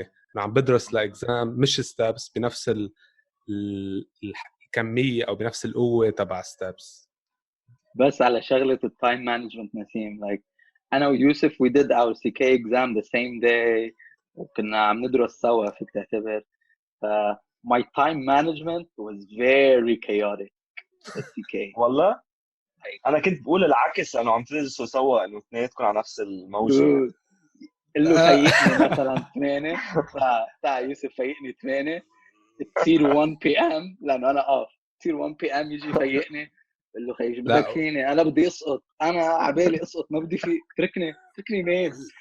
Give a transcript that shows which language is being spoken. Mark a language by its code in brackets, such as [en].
[ar] انا عم بدرس لاكزام مش ستابس بنفس الكميه او بنفس القوه تبع ستابس. بس على شغلة التايم مانجمنت نسيم [en] like أنا ويوسف we did our CK exam the same day [ar] وكنا عم ندرس سوا فيك تعتبر. [en] my time management was very chaotic at CK. [ar] والله أنا كنت بقول العكس أنه عم تدرسوا سوا إنه اثنيناتكم على نفس الموجة. قل له فيقني مثلا 8 تاع يوسف فيقني 8 تصير 1 PM لأنه أنا off تصير 1 PM يجي فيقني قل له خيي بدك فيني أنا بدي أسقط أنا عبالي أسقط ما بدي فيك تركني نام.